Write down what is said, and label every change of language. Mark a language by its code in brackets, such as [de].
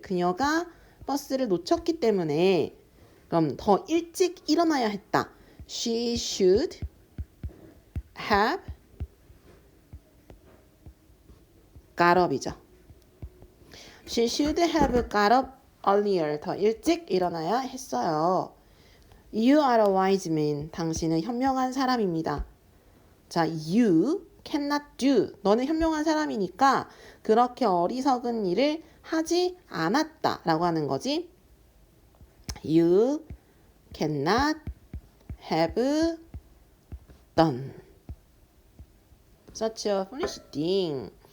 [ko] 그녀가 버스를 놓쳤기 때문에 그럼 더 일찍 일어나야 했다. [en] She should have got up이죠. She should have got up earlier. [ko] 더 일찍 일어나야 했어요. [en] You are a wise man. [ko] 당신은 현명한 사람입니다. [en] 자, you cannot do. [ko] 너는 현명한 사람이니까 그렇게 어리석은 일을 하지 않았다 라고 하는 거지. [en] You cannot have done such a foolish thing.